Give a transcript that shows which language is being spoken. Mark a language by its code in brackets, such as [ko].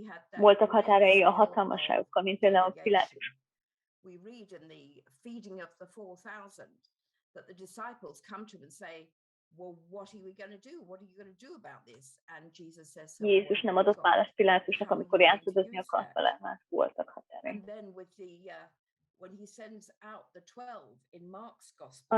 [hu] Voltak határai a hatalmasságokkal, mint például Pilátus. [en] We read in the feeding of the 4,000 that the disciples come to him and say, well, what are we going to do? What are you going to do about this? And Jesus says, [hu] Jézus nem adott választ Pilátusnak, amikor játszadozni akart vele, mert voltak határai. [en] And then with the when he sends out the 12 in Mark's gospel,